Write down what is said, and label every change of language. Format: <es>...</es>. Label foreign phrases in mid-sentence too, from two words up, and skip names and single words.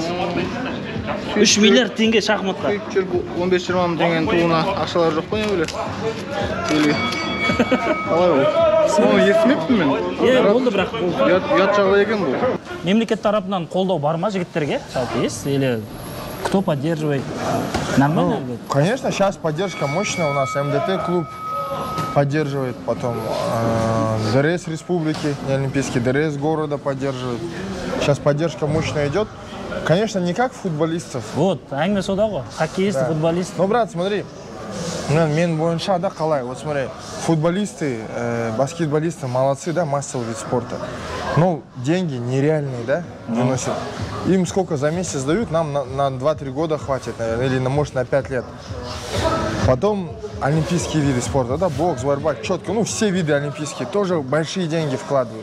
<kk>3 миллиард теңге шахматқа. 15-20 мың теңгенің туына ақшалар жоқ қой не өлі? Қалай ол? Оны естімеппін мен. Иә, болды бірақ бұл. Ұят жағдай екен бұл. Мемлекет тарапынан қолдау бар ма жігіттерге?</kk> <ru>Жалпы есть или кто поддерживает? Нормально? Конечно, сейчас поддержка мощная у нас. МДТ клуб поддерживает, потом ДРС республики, не олимпийский, ДРС города поддерживает. Сейчас поддержка мощная идет. Конечно, не как футболистов. Вот,</ru> <kk>әңгіме сода ғой,</kk> <ru>хоккеисты, футболисты. Ну, брат, смотри,</ru> <kk>мен бойынша да қалай,</kk> <ru>вот смотри, футболисты, баскетболисты молодцы, да, массовый вид спорта. Но деньги нереальные, да, выносят. Им сколько за месяц дают, нам на 2-3 года хватит, наверное, или может на 5 лет. Потом олимпийские виды спорта, да, бокс, борьба, четко, ну, все виды олимпийские, тоже большие деньги вкладывают.</ru>